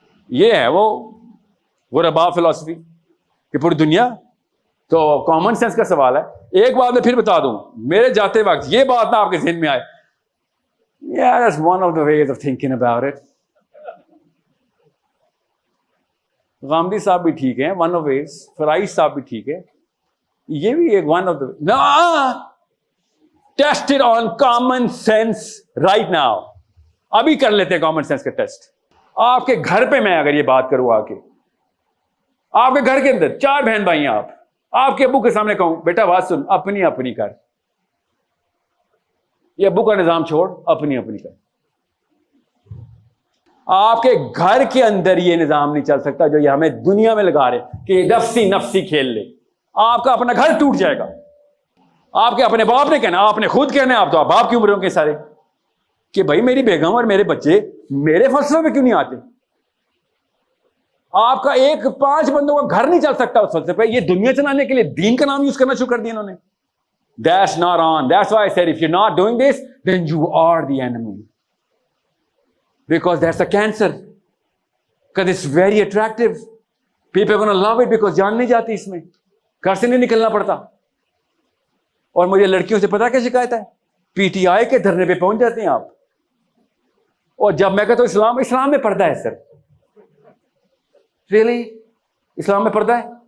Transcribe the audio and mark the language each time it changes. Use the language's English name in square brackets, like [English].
[Urdu] یہ ہے وہ غربا فلسفی کہ پوری دنیا. تو کامن سینس کا سوال ہے. ایک بات میں پھر بتا دوں, میرے جاتے وقت یہ بات نہ آپ کے ذہن میں آئے, [English] yeah, that's one of the ways of thinking about it. [Urdu] Ghamidi صاحب بھی ٹھیک ہیں, [English] one of ways. [Urdu] فرائض صاحب بھی ٹھیک ہے, یہ بھی ایک [English] one of the no, test it on common sense right now. [Urdu] ابھی کر لیتے ہیں کامن سینس کا ٹیسٹ. آپ کے گھر پہ میں اگر یہ بات کروں آ کے, آپ کے گھر کے اندر 4 بہن بھائی ہیں, آپ کے ابو کے سامنے کہوں بیٹا بات سن, اپنی اپنی کر, یہ ابو کا نظام چھوڑ, اپنی اپنی کر. آپ کے گھر کے اندر یہ نظام نہیں چل سکتا جو یہ ہمیں دنیا میں لگا رہے کہ نفسی نفسی کھیل لے. آپ کا اپنا گھر ٹوٹ جائے گا. آپ کے اپنے باپ نے کہنا, آپ نے خود کہنا, آپ تو آپ باپ کی عمر ہوں گے سارے, کہ بھائی میری بیگم اور میرے بچے میرے فلسفے پہ کیوں نہیں آتے. آپ کا ایک 5 بندوں کا گھر نہیں چل سکتا اس فلسفے پہ. یہ دنیا چلانے کے لیے دین کا نام یوز کرنا شروع کر دیا انہوں نے. [English] That's not on. That's why I said if you're not doing this, then you are the enemy. Because that's a cancer. Because it's very attractive. People are going to love it because [Urdu] جان نہیں جاتی اس میں, گھر سے نہیں نکلنا پڑتا. اور مجھے لڑکیوں سے پتا کیا شکایت ہے, پی ٹی آئی کے دھرنے پہ پہنچ جاتے ہیں آپ, اور جب میں کہتا ہوں اسلام میں پردہ ہے سر, ریئلی اسلام میں پردہ ہے.